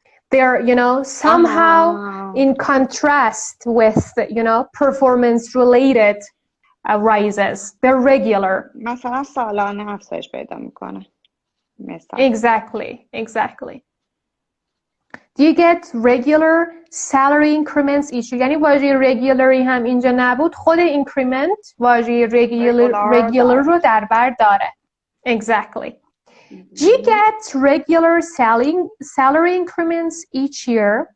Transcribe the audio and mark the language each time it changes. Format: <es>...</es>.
<en>They're somehow in contrast with performance related rises. They're regular.</en> <fa>مثلا سالانه افزایش پیدا میکنه. مثلا.</fa> <en>Exactly. Do you get regular salary increments each year؟</en> <fa>یعنی واژه regularly هم اینجا نبود، خود increment واژه regular رو در بر داره.</fa> <en>Exactly. Do you get regular salary increments each year?</en>